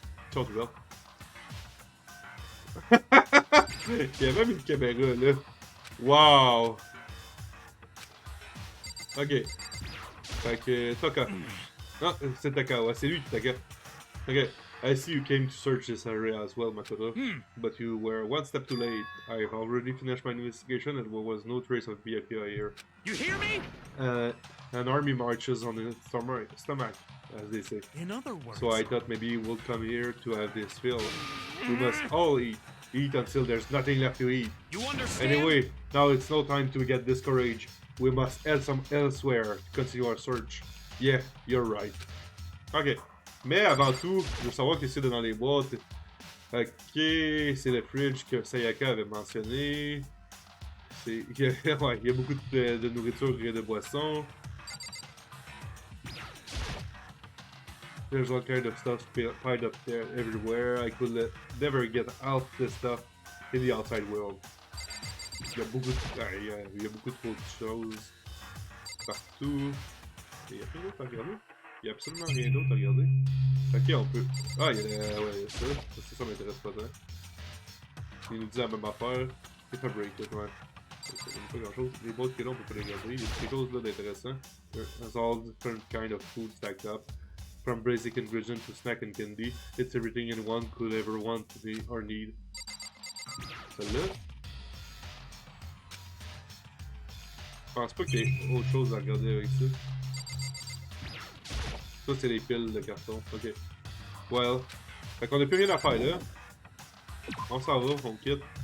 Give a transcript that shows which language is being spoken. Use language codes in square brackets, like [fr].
[fr] Ils sont ouverts. Il y a même une caméra là. Wow! Ok. Fait que Taka. Ah, c'est Taka, ouais, c'est lui qui Taka. Ok. [en] I see you came to search this area as well, Makoto. But you were one step too late. I've already finished my investigation and there was no trace of Byakuya here. You hear me? An army marches on its stomach, as they say. In other words... So I thought maybe we'll come here to have this fill. We must all eat until there's nothing left to eat. You understand? Anyway, now it's no time to get discouraged. We must head elsewhere to continue our search. Yeah, you're right. Ok. [fr] Mais avant tout, je veux savoir qu'est-ce qu'il y a dans les boîtes. Ok, c'est le fridge que Sayaka avait mentionné. Il y a beaucoup de nourriture et de boissons. [en] There's all kind of stuff piled up there everywhere. I could never get out this stuff in the outside world. [fr] Il y a beaucoup trop de choses partout. Il y a rien d'autre à regarder? Il y a absolument rien d'autre à regarder. Ok, on peut. Ah, il y a ouais, ça m'intéresse pas tant. Il nous dit la même affaire. C'est pas break, ouais. C'est pas grand chose. Les boîtes qu'il y a là, on peut pas les regarder. Il y a quelque chose là d'intéressant. [en] There's all different kind of food stacked up. From basic ingredients to snack and candy. It's everything anyone could ever want to be or need. [fr] Celle-là. Je pense pas qu'il y ait autre chose à regarder avec ça. Ça, c'est les piles de carton. Ok. Well. Fait qu'on a plus rien à faire là. On s'en va, on quitte.